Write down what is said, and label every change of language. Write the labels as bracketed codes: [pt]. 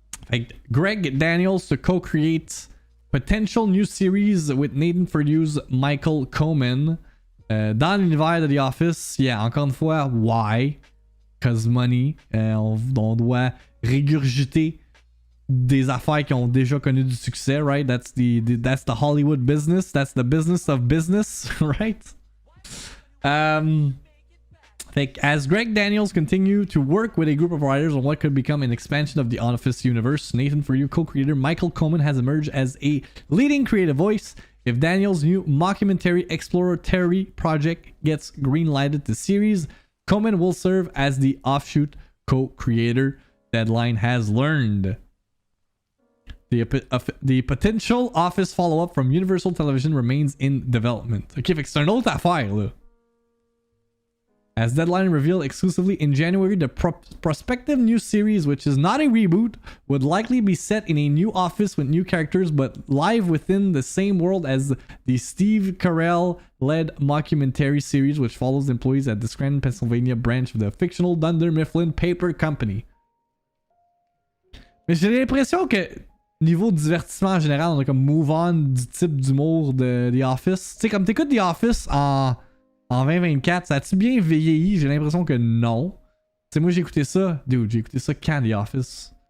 [en] Like Greg Daniels to co-create potential new series with Nathan Fordew's Michael Coman. [fr] Dans l'univers de The Office, encore une fois, [en] why? Cause money. [fr] On doit régurgiter des affaires qui ont déjà connu du succès, right? [en] That's the Hollywood business. That's the business of business, right? As Greg Daniels continue to work with a group of writers on what could become an expansion of the Office universe, Nathan For You co-creator Michael Coman has emerged as a leading creative voice. If Daniels' new mockumentary exploratory project gets green-lighted to series, Coman will serve as the offshoot co-creator. Deadline has learned. The potential Office follow-up from Universal Television remains in development. [fr] Ok, fait que c'est une autre affaire, là. [en] As Deadline revealed exclusively in January, the prospective new series, which is not a reboot, would likely be set in a new office with new characters, but live within the same world as the Steve Carell-led mockumentary series, which follows employees at the Scranton, Pennsylvania branch of the fictional Dunder Mifflin Paper Company. [fr] Mais j'ai l'impression que, niveau divertissement en général, on a comme move on du type d'humour de The Office. Tu sais, comme t'écoutes The Office en 2024, ça a-tu bien vieilli? J'ai l'impression que non. Tu sais, moi j'ai écouté ça. Dude, j'ai écouté ça quand The Office?